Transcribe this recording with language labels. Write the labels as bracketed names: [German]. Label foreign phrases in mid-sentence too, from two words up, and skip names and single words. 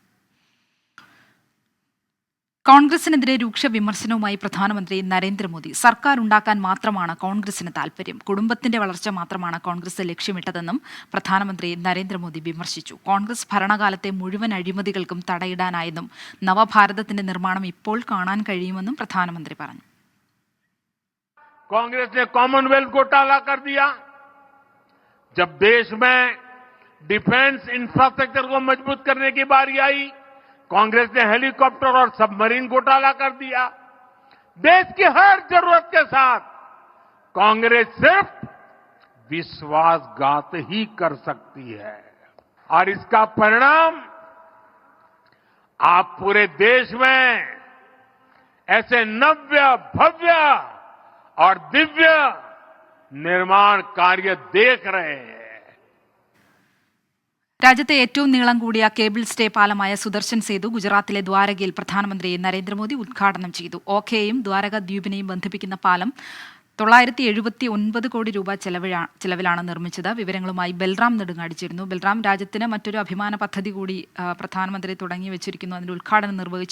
[Malayalam] കോൺഗ്രസിനെതിരെ രൂക്ഷ വിമർശനവുമായി പ്രധാനമന്ത്രി നരേന്ദ്രമോദി. സർക്കാർ ഉണ്ടാക്കാൻ മാത്രമാണ് കോൺഗ്രസിന് താൽപര്യം, കുടുംബത്തിന്റെ വളർച്ച മാത്രമാണ് കോൺഗ്രസ് ലക്ഷ്യമിട്ടതെന്നും പ്രധാനമന്ത്രി നരേന്ദ്രമോദി വിമർശിച്ചു. കോൺഗ്രസ് ഭരണകാലത്തെ മുഴുവൻ അഴിമതികൾക്കും തടയിടാനായെന്നും നവഭാരതത്തിന്റെ നിർമ്മാണം ഇപ്പോൾ കാണാൻ കഴിയുമെന്നും പ്രധാനമന്ത്രി പറഞ്ഞു. [Hindi] कांग्रेस ने कॉमनवेल्थ घोटाला कर दिया. जब देश में [English] defence infrastructure [Hindi] को मजबूत करने की बारी आई, कांग्रेस ने हेलीकॉप्टर और सबमरीन घोटाला कर दिया. देश की हर जरूरत के साथ कांग्रेस सिर्फ विश्वासघात ही कर सकती है और इसका परिणाम आप पूरे देश में ऐसे नव्य भव्य और दिव्य निर्माण कार्य देख रहे हैं. [Malayalam] രാജ്യത്തെ ഏറ്റവും നീളം കൂടിയ കേബിൾ സ്റ്റേ പാലമായ സുദർശൻ സേതു ഗുജറാത്തിലെ ദ്വാരകയിൽ പ്രധാനമന്ത്രി നരേന്ദ്രമോദി ഉദ്ഘാടനം ചെയ്തു. ഓഖയെയും ദ്വാരക ദ്വീപിനെയും ബന്ധിപ്പിക്കുന്ന പാലം 979 കോടി രൂപ ചെലവിലാണ് നിർമ്മിച്ചത്. വിവരങ്ങളുമായി ബൽറാം നെടുങ്ങാടി ചേരുന്നു. ബൽറാം, രാജ്യത്തിന് മറ്റൊരു അഭിമാന പദ്ധതി കൂടി പ്രധാനമന്ത്രി തുടങ്ങി വെച്ചിരിക്കുന്നു, അതിന്റെ ഉദ്ഘാടനം നിർവഹിച്ചിരിക്കുന്നു.